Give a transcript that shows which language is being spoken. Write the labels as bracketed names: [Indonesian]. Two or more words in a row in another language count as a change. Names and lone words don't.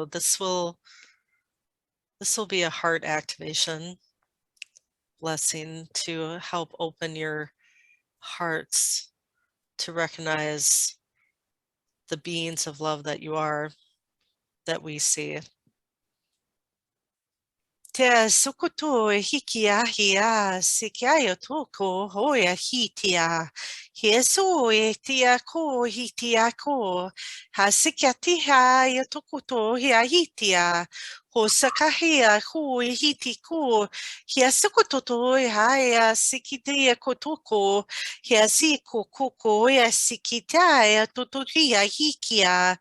[English] This will be a heart activation blessing to help open your hearts to recognize the beings of love that you are, that we see. Te sukutu hiki ahia sikiayo tuku hoya hitia. Hiesu e tia ko hitia ko. Ha sikiatiha ya tukutu hia hitia. Ho sakahia hu hiti ku. Hia sukutu haya sikitia kotuku. Hia siku kuku ya sikitia tuturia hikia.